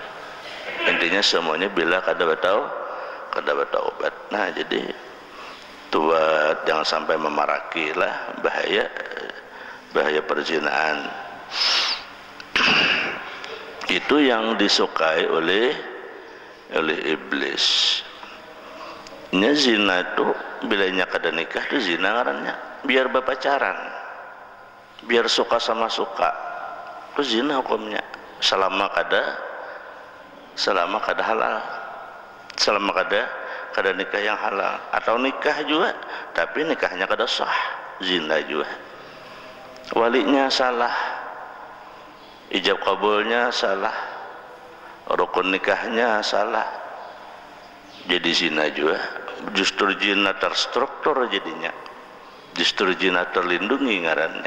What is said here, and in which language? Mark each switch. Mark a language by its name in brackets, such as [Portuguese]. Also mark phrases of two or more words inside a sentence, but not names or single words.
[Banjar] Intinya semuanya bila kada bertaubat. Nah, jadi buat jangan sampai memaraki lah, bahaya perzinaan. [Indonesian] Itu yang disukai oleh iblis. [Banjar] Nya zina itu bilanya kada nikah itu zina ngarannya. biar berpacaran, biar suka sama suka, itu zina hukumnya selama kada halal, selama kada nikah yang halal. Atau nikah juga tapi nikahnya kada sah, zina juga. [Indonesian] Walinya salah, ijab kabulnya salah, rukun nikahnya salah, jadi zina juga. [Banjar] Justru zina terstruktur jadinya, justru zina terlindungi ngarannya.